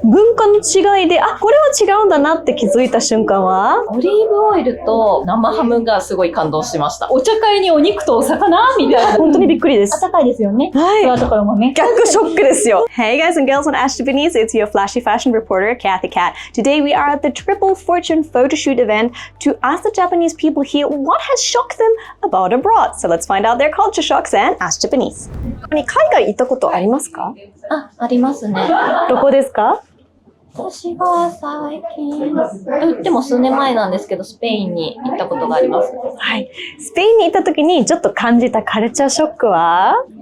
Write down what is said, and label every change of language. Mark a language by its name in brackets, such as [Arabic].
[Japanese] 文化の違いで、あ、これは違うんだなって気づいた瞬間は？オリーブオイルと生ハムがすごい感動しました。お茶会にお肉とお魚みたいな。本当にびっくりです。暖かいですよね。はい。そういうところもね。逆ショックですよ。 [English] Hey guys and girls on Ash Japanese, it's your flashy fashion reporter, Kathy Cat. Today we are at the Triple Fortune photo shoot event to ask the Japanese people here what has shocked them about abroad. So let's find out their culture shocks and Ask Japanese. [Japanese] 海外行ったことありますか？ありますね。どこですか？私が最近、言っても数年前なんですけど、スペインに行ったことがあります。はい。スペインに行った時にちょっと感じたカルチャーショックは？